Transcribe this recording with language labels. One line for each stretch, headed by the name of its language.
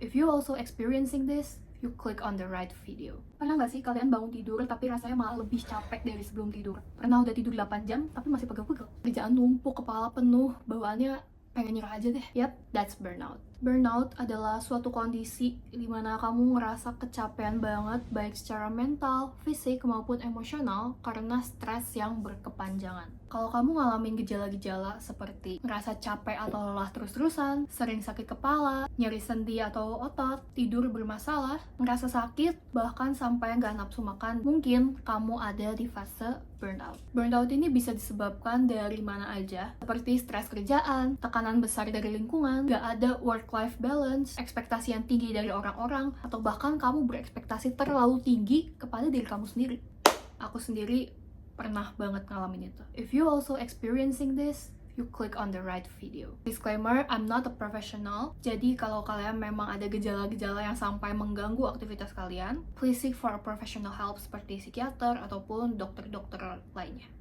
English: If you also experiencing this, you click on the right video.
Indonesian: Pernah nggak sih kalian bangun tidur tapi rasanya malah lebih capek dari sebelum tidur? Pernah udah tidur 8 jam tapi masih pegel-pegel? Kerjaan numpuk, kepala penuh, bawaannya pengen nyerah aja deh.
English: Yap, that's burnout.
Indonesian: Burnout adalah suatu kondisi di mana kamu ngerasa kecapean banget baik secara mental, fisik, maupun emosional karena stres yang berkepanjangan. Kalau kamu ngalamin gejala-gejala seperti ngerasa capek atau lelah terus-terusan, sering sakit kepala, nyeri sendi atau otot, tidur bermasalah, ngerasa sakit, bahkan sampai nggak nafsu makan, mungkin kamu ada di fase burnout. Burnout ini bisa disebabkan dari mana aja, seperti stres kerjaan, tekanan besar dari lingkungan, nggak ada work-life balance, ekspektasi yang tinggi dari orang-orang, atau bahkan kamu berekspektasi terlalu tinggi kepada diri kamu sendiri. Aku sendiri pernah banget ngalamin itu.
English: If you also experiencing this, you click on the right video. Disclaimer, I'm not a professional.
Indonesian: Jadi kalau kalian memang ada gejala-gejala yang sampai mengganggu aktivitas kalian,
English: please seek for a professional help
Indonesian: seperti psikiater ataupun dokter-dokter lainnya.